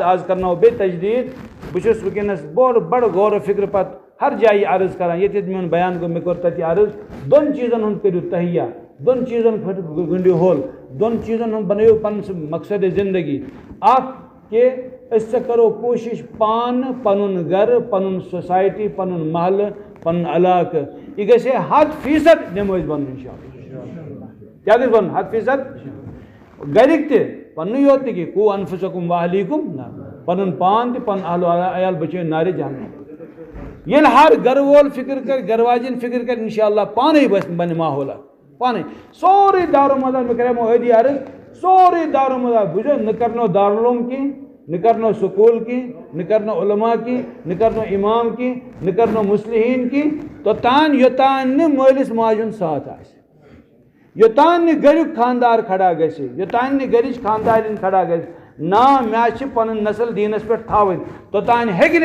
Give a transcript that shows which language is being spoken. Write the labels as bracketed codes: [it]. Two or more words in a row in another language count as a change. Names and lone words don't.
[ks] آز کرناوو بیٚیہِ تجدیٖد بہٕ چھُس وٕنکٮ۪نس بڑٕ غور و فِکرِ پتہٕ ہر جایہِ یہِ عرض کران ییٚتہِ ییٚتہِ میون بیان گوٚو مےٚ کوٚر تتہِ یہِ عرض 2 چیٖزن ہُنٛد کٔرِو تہیا 2 چیٖزن خٲطرٕ گٔنٛڈِو ہول 2 چیٖزن ہُنٛد بنٲیِو پنُن سُہ مقصد زندگی اکھ کہ أسۍ سا کرو کوٗشِش پانہٕ پنُن گرٕ پنُن سوسایٹی پنُن محلہٕ پنُن علاقہٕ یہِ گژھِ ہے 100% نٮ۪مٲزۍ بنُن [ar] انشاء اللہ [ks] کیٛاہ گژھِ بنُن 100% گرِکۍ تہِ پننُے یوت نہٕ کینٛہہ [ar] کو انفسکم واہلیکم [ks] نہ پنُن پان تہِ پنُن اہل عیال بچٲیِن نارِ جہنم ییٚلہِ ہر گرٕ وول فِکر کرِ گرٕ واجٮ۪ن فِکر کرِ [ar] انشاء اللہ [ks] پانے بنہِ ماحولہ پانے سورُے دارالمدار مےٚ کریمو ٲدی عرض سورُے دارالمدار بوٗزِو نہ کرنو دارالعلوم کینٛہہ نہ کرنو سکوٗل کینٛہہ نہ کرنو علما کینٛہہ نہ کرنو امام کینٛہہ نہ کرنو مُصلحیٖن کینٛہہ توٚتام یوٚتام نہٕ مٲلِس ماجہِ ہُنٛد ساتھ آسہِ یوٚتام نہٕ گریُک خاندار کھڑا گژھِ یوٚتام نہٕ گرِچ خاندارِنۍ کھڑا گژھِ نا مےٚ چھِ پنٕنۍ نسل دیٖنس پٮ۪ٹھ تھاوٕنۍ توٚتام ہیٚکہِ